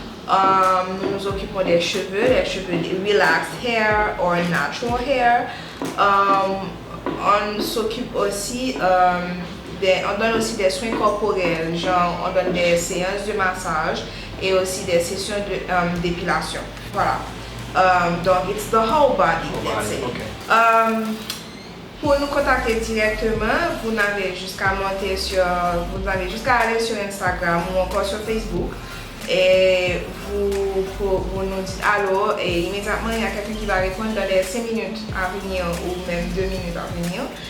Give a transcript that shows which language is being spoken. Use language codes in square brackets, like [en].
[fr] Nous nous occupons des cheveux, les cheveux [en] relaxed hair or natural hair. [fr] On s'occupe aussi, on donne aussi des soins corporels, genre on donne des séances de massage et aussi des sessions d'épilation. Voilà. [en] Donc, it's the whole body, let's say. [fr] Pour nous contacter directement, vous n'avez jusqu'à aller sur Instagram ou encore sur Facebook. Et vous nous dites allô et immédiatement il y a quelqu'un qui va répondre dans les 5 minutes à venir ou même 2 minutes à venir.